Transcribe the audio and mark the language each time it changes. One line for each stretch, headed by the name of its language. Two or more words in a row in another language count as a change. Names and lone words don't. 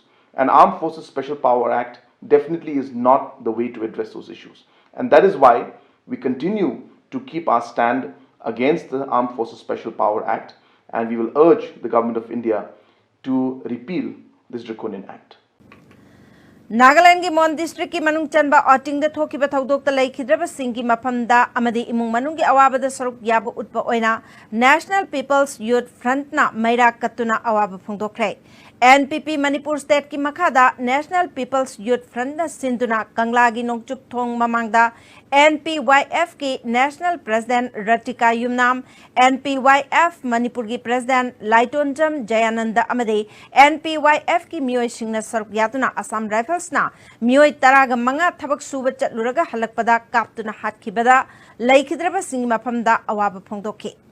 English: And Armed Forces Special Power Act definitely is not the way to address those issues. And that is why we continue to keep our stand against the Armed Forces Special Power Act, and we will urge the Government of India to repeal this draconian act.
Manipuri: Nagaland ki Mon district ki manung chanba Oting da thoki ba thaudok ta lai khidraba sing ki maphamda amadi imung manung ki awaba da saruk yaba utpa oina National People's Youth Front na maira katuna awaba phongdokre. NPP Manipur State ki makhada National People's Youth Front na sinduna Kanglagi nongchup thong mamangda NPYF ki National President Ratika Yumnam, NPYF Manipur ki President Laitonjam Jayananda amade NPYF ki miyoi singna saruk yatuna Assam Rifles na miyoi taraga manga thabak suba chatluraga halakpada kaptuna hatkibada laikhidraba sing maphamda awaba phongdokhe.